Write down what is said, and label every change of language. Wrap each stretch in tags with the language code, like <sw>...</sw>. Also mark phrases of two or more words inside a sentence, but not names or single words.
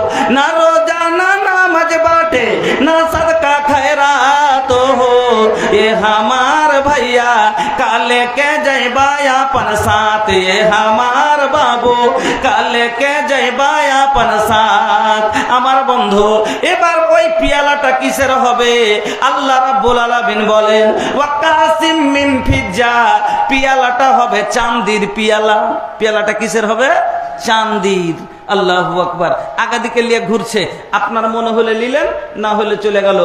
<bho>ना रोजाना नामज बाटे, ना सदका खैरात हो, ये हमार भैया का लेके जयबा अपन साथ, ये हमार बाबू का लेके जयबा अपन साथ।</bho> <bn>আমার বন্ধু, এবার ওই পিয়ালাটা কিসের হবে?</bn> <ar>الله رب العالمين</ar> <bn>বলেন,</bn> <ar>وكاسيم من فضة,</ar> <bn>পিয়ালাটা হবে চাঁদির পিয়ালা। পিয়ালাটা কিসের হবে? চাঁদির।</bn> <ar>الله أكبر.</ar> <bn>আগা দিকে নিয়ে ঘুরছে, আপনার মনে হলে নিলেন, না হলে চলে গেল।</bn>